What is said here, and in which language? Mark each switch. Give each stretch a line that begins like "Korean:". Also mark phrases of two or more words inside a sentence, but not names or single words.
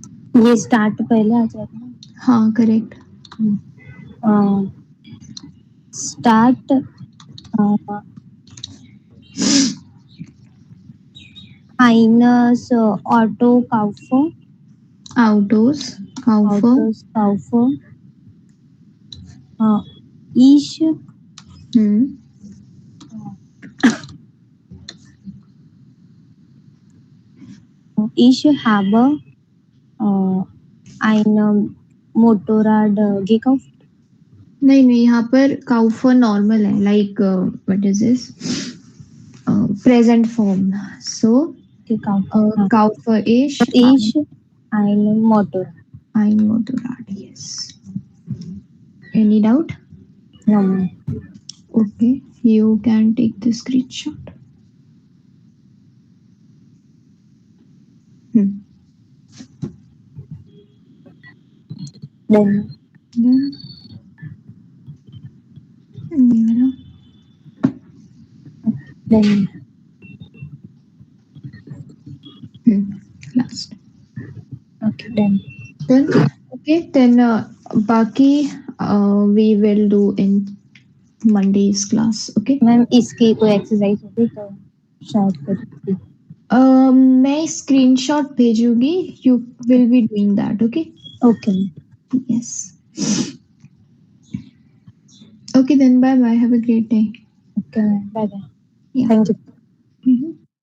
Hindi: ये स्टार्ट पहले आ जाएगा ना. हाँ करेक्ट.
German: स्टार्ट eines Auto kaufen. Autos. Kaufe. Autos kaufen. Ich Hmm. ich habe ein Motorrad gekauft.
Hindi: नहीं नहीं, यहाँ पर काउफर नॉर्मल है,
English: like what is this, present form. सो
German: Gekauft. kaufe ich Ich ein Motorrad. ein Motorrad.
English: Yes. Any doubt? No. Okay, you can take the screenshot. Hmm. Then Then ये वाला. then Last. okay then. Then okay, then बाकी we will do in Monday's class. Okay.
Hindi: मैम इसकी कोई एक्सरसाइज होगी तो शायद करूँगी. मैं स्क्रीनशॉट भेजूंगी.
English: You will be doing that. Okay. Okay. Yes. Okay then, bye bye. Have a great day. Okay. Bye bye. Yeah. Thank you. Mhm.